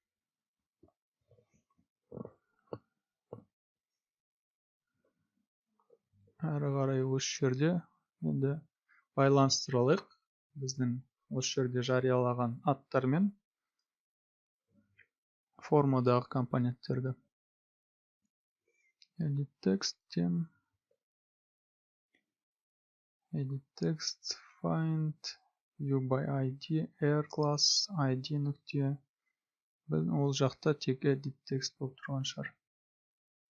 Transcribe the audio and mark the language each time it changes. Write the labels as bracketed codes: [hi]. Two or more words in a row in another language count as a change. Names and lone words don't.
[kk] Әрі қарай осы жерде енді байланыстыра алайық. Біздің осы жерде жариялаған аттар мен формадағы компоненттерді. [en] Edit text find view by ID air class ID нүкте. [kk] Ол жақта тек [en] edit text [kk] болып тұрған шығар.